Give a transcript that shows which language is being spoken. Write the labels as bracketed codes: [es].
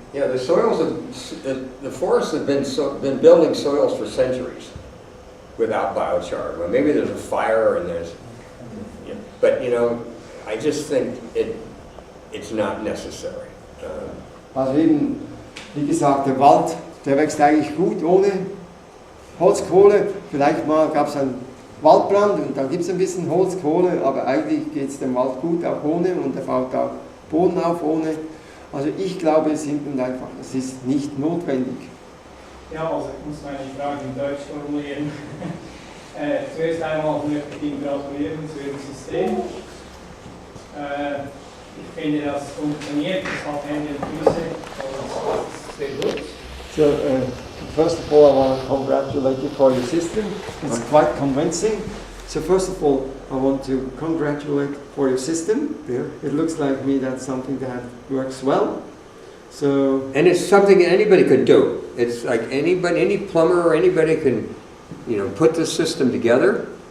[en] Yeah, the forests have been building soils for centuries without biochar. Well, maybe there's a fire and but I just think it's not necessary. [de] Also eben, wie gesagt, der Wald, der wächst eigentlich gut ohne Holzkohle. Vielleicht mal gab es einen Waldbrand und dann gibt es ein bisschen Holzkohle, aber eigentlich geht es dem Wald gut auch ohne und er baut auch Boden auf ohne. Also ich glaube simpel und einfach, es ist nicht notwendig. Ja, also ich muss meine Frage in Deutsch formulieren. Zuerst einmal möchte ich Ihnen gratulieren zu Ihrem System. Ich finde, das funktioniert, es hat Hände und Füße und es ist sehr gut. [en] So, first of all, I want to congratulate you for your system. It's quite convincing. So first of all, I want to congratulate for your system. Yeah. It looks like me that's something that works well. So And it's something anybody could do. It's like anybody, any plumber or anybody can, put this system together.